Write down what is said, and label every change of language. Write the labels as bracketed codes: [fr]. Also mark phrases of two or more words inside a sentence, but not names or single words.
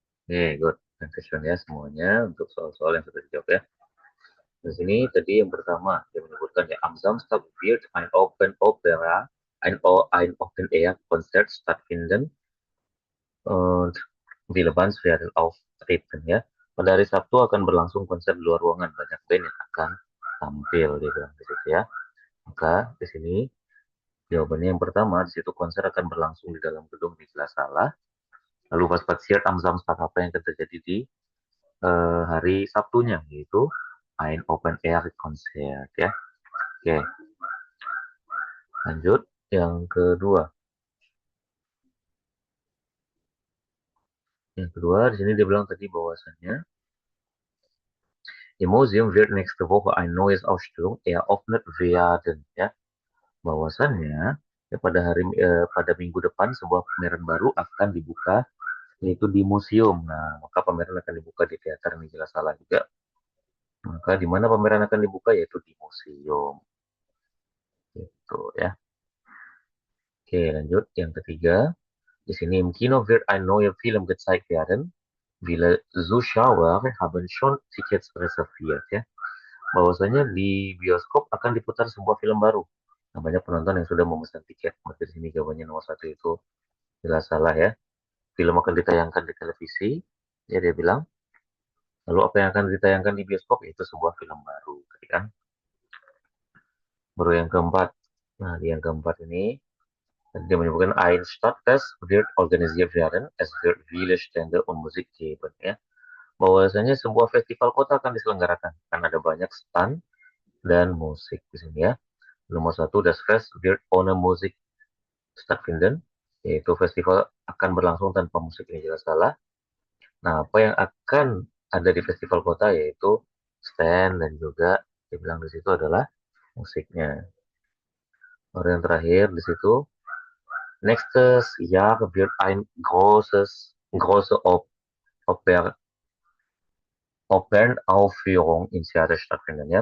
[id] Good. Dankeschön ya semuanya untuk soal-soal yang sudah dijawab ya. Di sini tadi yang pertama dia menyebutkan ya [de] am Samstag wird ein ein Open Air Konzert stattfinden und viele Bands werden auftreten ya. [id] Pada hari Sabtu akan berlangsung konser di luar ruangan, banyak band yang akan tampil dia bilang di situ ya. Maka di sini jawabannya yang pertama, di situ konser akan berlangsung di dalam gedung di Salah. Lalu [de] pas passiert am Samstag [id] apa yang akan terjadi di hari Sabtunya, yaitu [de] ein Open Air Konzert [id] ya. Oke, lanjut yang kedua. Yang kedua di sini dia bilang tadi bahwasannya [de] im Museum wird nächste Woche ein neues Ausstellung eröffnet werden ya. [id] Bahwasannya ya pada minggu depan sebuah pameran baru akan dibuka yaitu di museum. Nah, maka pameran akan dibuka di teater ini jelas salah juga. Maka di mana pameran akan dibuka yaitu di museum. Gitu ya. Oke, lanjut yang ketiga. Di sini [de] im Kino wird ein neuer Film gezeigt werden. Viele Zuschauer haben schon Tickets reserviert ya. [id] Bahwasanya di bioskop akan diputar sebuah film baru. Nah, banyak penonton yang sudah memesan tiket. Maka di sini jawabannya nomor satu itu jelas salah ya. Film akan ditayangkan di televisi. Ya dia bilang. Lalu apa yang akan ditayangkan di bioskop itu sebuah film baru. Kan? Baru yang keempat. Nah di yang keempat ini dia menyebutkan [de] ein Stadtfest wird organisiert werden. Es wird viele Stände und Musik geben ya. [id] Bahwasanya sebuah festival kota akan diselenggarakan. Kan ada banyak stand dan musik di sini ya. Nomor satu, [de] das Fest wird ohne Musik stattfinden, [id] yaitu festival akan berlangsung tanpa musik, ini jelas salah. Nah, apa yang akan ada di festival kota yaitu stand dan juga dibilang di situ adalah musiknya. Lalu yang terakhir di situ, [de] nächstes Jahr wird ein große Opernaufführung in Seattle stattfinden ya.